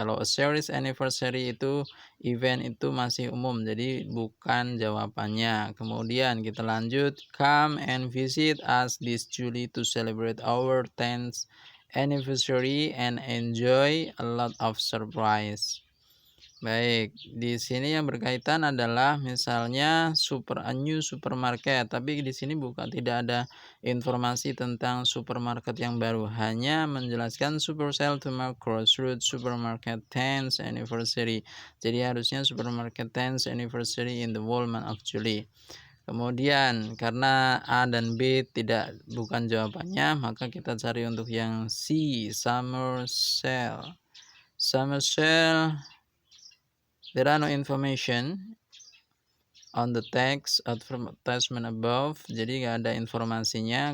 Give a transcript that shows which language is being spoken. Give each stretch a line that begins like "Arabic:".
Indonesian: Kalau
English: a series anniversary
Indonesian: itu event itu masih umum, jadi bukan jawabannya. Kemudian kita lanjut,
English: come and visit us this July to celebrate our 10th anniversary and enjoy a lot of surprise.
Indonesian: Baik, di sini yang berkaitan adalah misalnya
English: a new supermarket,
Indonesian: tapi di sini tidak ada informasi tentang supermarket yang baru, hanya menjelaskan
English: super sale to mark Crossroads Supermarket 10th anniversary.
Indonesian: Jadi harusnya
English: supermarket 10th anniversary in the whole month of July.
Indonesian: Kemudian karena A dan B bukan jawabannya, maka kita cari untuk yang C, summer sale.
English: Summer sale, there are no information on the text advertisement above,
Indonesian: jadi nggak ada informasinya.